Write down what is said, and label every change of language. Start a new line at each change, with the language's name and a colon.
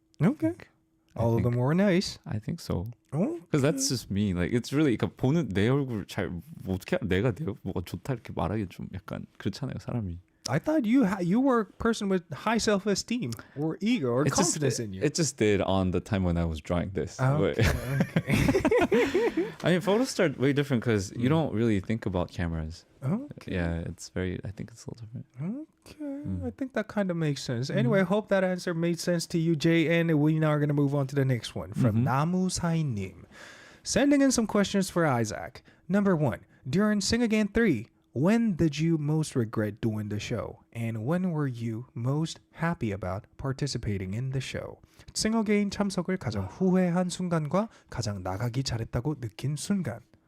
English: Okay. All of them were nice. I think so. Oh, Because that's just me. Like it's really
Korean: 그러니까 보는 내 얼굴 잘 어떻게 내가 내 뭐가 좋다 이렇게 말하기 좀 약간 그렇잖아요, 사람이.
English: I thought you were a person with high self-esteem or ego or confidence in you. It just did on the time when I was drawing this. Okay. I mean, photos start way different because you don't really think about cameras. Okay. Yeah, I think it's a little different. Okay. I think that kind of makes sense. Anyway, I hope that answer made sense to you, Jay. And we now are going to move on to the next one from 나무사이님. Sending in some questions for Isaac. Number 1, during Sing Again 3, when did you most regret doing the show? And when were you most happy about participating in the show?
Korean: Sing Again 참석을 가장 후회한 순간과 가장 나가기 잘했다고 느낀 순간.